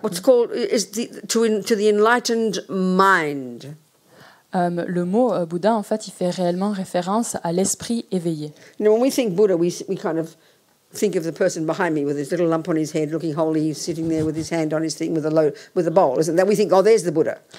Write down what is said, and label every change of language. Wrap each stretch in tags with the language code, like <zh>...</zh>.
<en>what's called is to the enlightened mind.</en> <fr>le mot Bouddha, en fait, il fait réellement référence à l'esprit éveillé.</fr> <en>Now, when we think Buddha, we kind of think of the person behind me with his little lump on his head, looking holy, sitting there with his hand on his thing with a bowl, isn't that? We think, oh, there's the Buddha.</en>